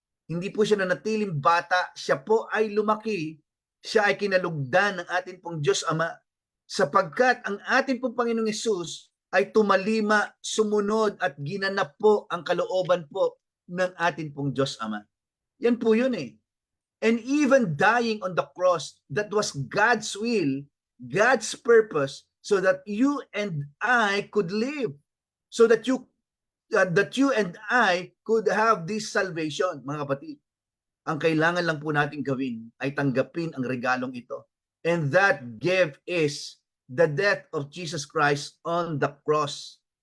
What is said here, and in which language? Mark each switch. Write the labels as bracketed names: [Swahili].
[Filipino] Hindi po siya nanatiling bata. Siya po ay lumaki. Siya ay kinalugdan ng ating pong Diyos Ama. Sapagkat ang ating pong Panginoong Yesus ay tumalima, sumunod at ginanap po ang kalooban po ng ating pong Diyos Ama. Yan po yun eh. [English] And even dying on the cross, that was God's will, God's purpose, so that you and I could live. So that you and I could have this salvation, [Filipino] mga kapatid. Ang kailangan lang po natin gawin ay tanggapin ang regalong ito. [English] And that gift is the death of Jesus Christ on the cross.